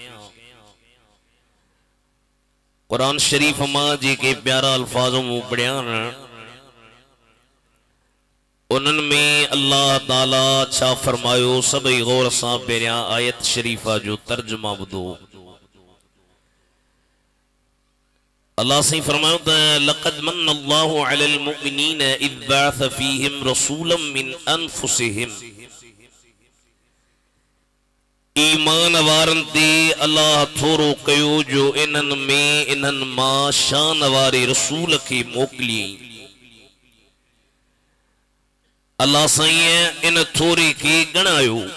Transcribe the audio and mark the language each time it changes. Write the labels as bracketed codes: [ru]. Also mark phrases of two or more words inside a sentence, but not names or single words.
[sd] कुरान शरीफ मां जेके प्यारा अल्फाज़ मूं पढ़िया उन्हनि में अल्लाह ताला छा फरमायो सभई गौर सां पहिरियां आयत शरीफा जो तर्जुमा ॿुधो। [ar] अल्लाह से फरमायो त لقد منّ الله على المؤمنين إذ بعث فيهم رسولا من أنفسهم. [sd] ईमान वारनि ते अल्लाह थोरो कयो जो इन्हनि में इन्हनि मां शान वारे रसूल खे मोकिलियईं। अल्लाह साईं इन थोरे खे ॻणायो।